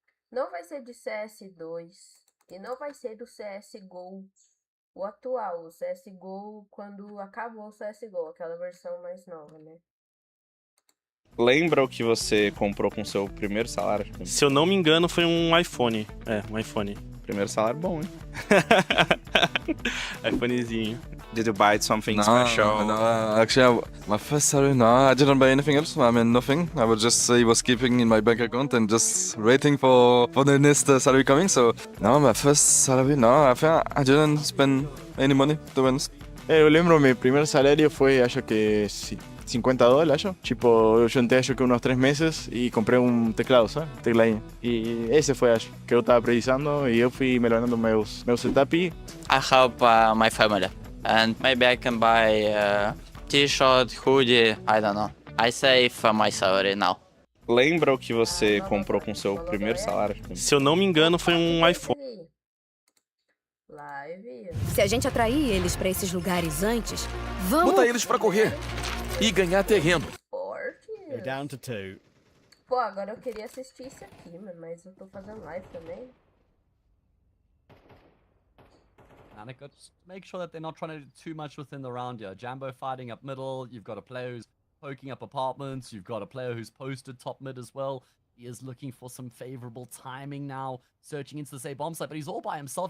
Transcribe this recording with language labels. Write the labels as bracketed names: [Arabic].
[Portuguese] Não vai ser de CS2 e não vai ser do CSGO, o atual, o CSGO quando acabou o CSGO, aquela versão mais nova, né? Lembra o que você comprou com seu primeiro salário? Se eu não me engano, foi um iPhone. É, um iPhone. Primeiro salário bom, hein? iPhonezinho. [English] Did you buy something No, special? no, actually, my first salary, no, I didn't buy anything else. I mean, nothing. I was keeping in my bank account and just waiting for the next salary coming. So, no, my first salary, no, I didn't spend any money, to be honest. [Portuguese] Eu lembro, meu primeiro salário foi, acho que $50, acho. Tipo, eu juntei, acho que uns 3 meses e comprei um teclado, sabe? Tecladinho. E esse foi, acho, que eu tava precisando e eu fui melhorando meu setup. [English] I help my family, and maybe I can buy a t-shirt, hoodie, I don't know. I save my salary now. [Portuguese] Lembra o que você comprou com seu primeiro salário? Se eu não me engano, foi um iPhone. [English] Live. [Portuguese] Se a gente atrair eles pra esses lugares antes, vamos... Bota eles pra correr e ganhar terreno. Esporte. [English] Down to 2. [Portuguese] Pô, agora eu queria assistir isso aqui, mano, mas eu tô fazendo live também. [English] Antiga, just make sure that they're not trying to do too much within the round here. Jambo fighting up middle, you've got a player who's poking up apartments, you've got a player who's posted top mid as well. He is looking for some favorable timing now, searching into the same bomb site, but he's all by himself.